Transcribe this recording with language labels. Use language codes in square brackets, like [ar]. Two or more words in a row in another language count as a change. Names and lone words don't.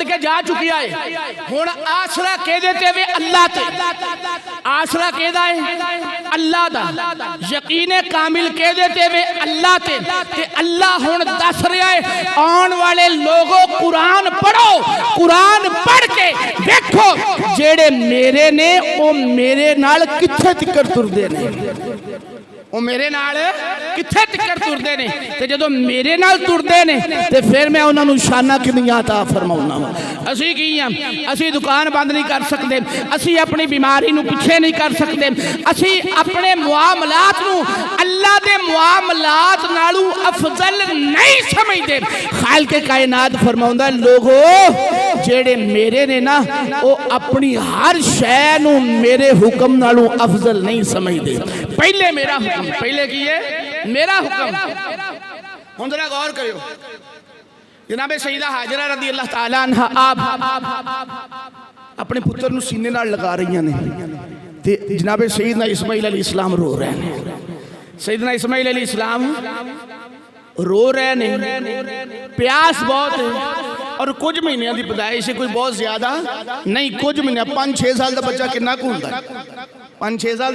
[pa] کے جا چکی ہے، ہن آسرا کہہ دیتے ہوئے اللہ تے، آسرا کہہ دا ہے اللہ دا، یقین کامل کہہ دیتے ہوئے اللہ تے، تے اللہ ہن دس رہا ہے آن والے لوگوں قرآن پڑھو، قرآن پڑھ کے دیکھو جیڑے میرے نے او میرے نال کتھے تکر تر دے نے۔ وہ میرے نال کتھے تکر تردے نے تے جدو میرے نال تردے نے تے پھر میں انہوں شانہ کنیاں عطا فرماؤنا وا اسی کی ہیں اسی دکان بند نہیں کر سکتے اسی اپنی بیماری نو پیچھے نہیں کر سکتے اسی اپنے معاملات نو اللہ دے معاملات نالو افضل نہیں سمجھتے خالق کائنات فرماؤندا لوگو جیڑے میرے نے نا وہ اپنی ہر شے نو میرے حکم نالو افضل نہیں سمجھتے پہلے میرا حکم پہلے کیے میرا حکم ہن ذرا غور کریو جناب سیدہ حاجرہ رضی اللہ تعالیٰ عنہ آپ اپنے پتر نو سینے نال لگا رہی ہیں جناب سیدنا اسماعیل علیہ السلام رو رہے ہیں سیدنا اسماعیل علیہ السلام رو رہے ہیں پیاس بہت ہے اور کچھ مہینے دی پیدائش ہے کوئی بہت زیادہ نہیں کچھ مہینے 5-6 سال دا بچہ کنا کو ہوندا ہے 5-6 سال